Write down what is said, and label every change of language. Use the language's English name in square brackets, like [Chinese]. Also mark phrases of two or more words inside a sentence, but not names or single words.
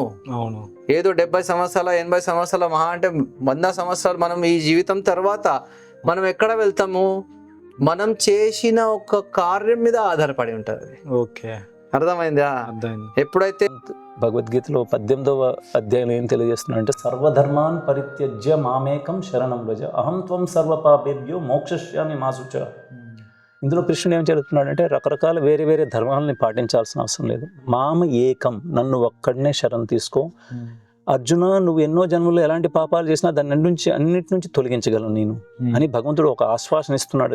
[Telugu] ఏదో 70 సంవత్సరాల 80 సంవత్సరాల మహా అంటే 100 సంవత్సరాలు మనం ఈ జీవితం తర్వాత మనం ఎక్కడ వెళ్తాము? మనం చేసిన ఒక కార్యం మీద ఆధారపడి ఉంటుంది. అర్థమైందా? ఎప్పుడైతే భగవద్గీతలో 18వ అధ్యాయం ఏం తెలియజేస్తున్నాడంటే [Sanskrit] సర్వధర్మాన్ పరిత్యజ్య మామేకం శరణం వ్రజ అహం త్వం సర్వపాపేభ్యో మోక్షయిష్యామి మా శుచః. [Telugu] ఇందులో కృష్ణుడు ఏం చెప్తున్నాడంటే రకరకాల వేరే వేరే ధర్మాలని పాటించాల్సిన అవసరం లేదు. [Sanskrit] మామ ఏకం, [Telugu] నన్ను ఒక్కడనే శరణ్ తీసుకో. అర్జున, నువ్వు ఎన్నో జన్మలో ఎలాంటి పాపాలు చేసినా దాన్ని అన్నిటి నుంచి తొలగించగలను నేను అని భగవంతుడు ఒక ఆశ్వాసన ఇస్తున్నాడు.